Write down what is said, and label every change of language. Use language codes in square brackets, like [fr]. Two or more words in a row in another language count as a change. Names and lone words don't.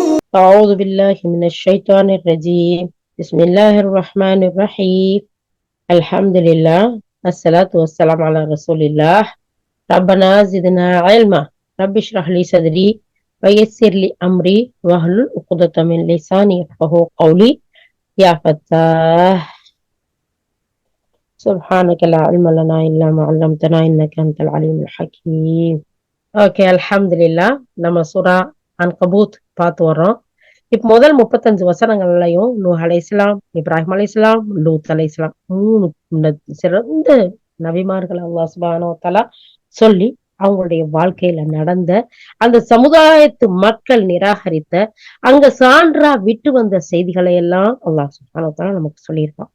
[ar] أعوذ بالله من الشيطان الرجيم بسم الله الرحمن الرحيم الحمد لله الصلاة والسلام على رسول الله ربنا زدنا علما رب اشرح لي صدري ويسر لي أمري واحلل عقدة من لساني يفقهوا قولي يا فتاح سبحانك لا علم لنا إلا ما علمتنا إنك أنت العليم الحكيم. [ta] ஓகே, அல்ஹம்துலில்லா. நம்ம சூரா அன்கபூத் பார்த்து வர்றோம். இப்ப முதல் 35 வசனங்கள்லயும் நூஹ் அலைஹிஸ்ஸலாம், இப்ராஹிம் அலைஹிஸ்ஸலாம், லூத் அலைஹிஸ்ஸலாம் 3 சிறந்த நபிமார்கள் [ar] الله سبحانه وتعالى [ta] சொல்லி அவங்களுடைய வாழ்க்கையில நடந்த அந்த சமுதாயத்து மக்கள் நிராகரித்த அங்க சான்றா விட்டு வந்த செய்திகளை எல்லாம் [ar] الله سبحانه وتعالى [ta] நமக்கு சொல்லியிருக்கான்.